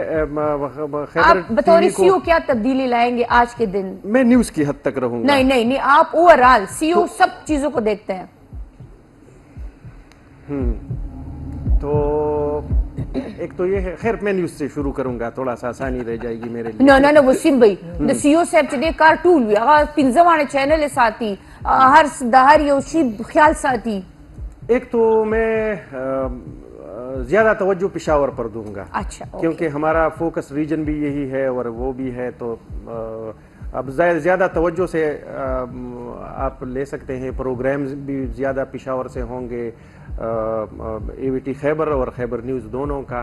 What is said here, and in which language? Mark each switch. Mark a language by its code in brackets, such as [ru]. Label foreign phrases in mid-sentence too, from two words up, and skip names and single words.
[ur] آپ بطور سی او کیا تبدیلی لائیں گے آج کے دن. میں نیوز کی حد تک رہوں گا. نہیں آپ اوور آل سی او سب چیزوں کو دیکھتے ہیں. تو ایک تو یہ ہے خیر میں نیوز سے شروع کروں گا تھوڑا سا آسانی رہ جائے گی میرے لیے. [ps] نه وسیم بھائی د سی او صاحب چې د کار ټول وي هغه پنځه وانه چینل ساتي هر یو شی خیال ساتي. [ur] ایک تو میں زیادہ توجہ پشاور پر دوں گا. اچھا کیونکہ ہمارا فوکس ریجن بھی یہی ہے اور وہ بھی ہے تو اب زیادہ توجہ سے آپ لے سکتے ہیں. پروگرامز بھی زیادہ پشاور سے ہوں گے اے وی ٹی خیبر اور خیبر نیوز دونوں کا.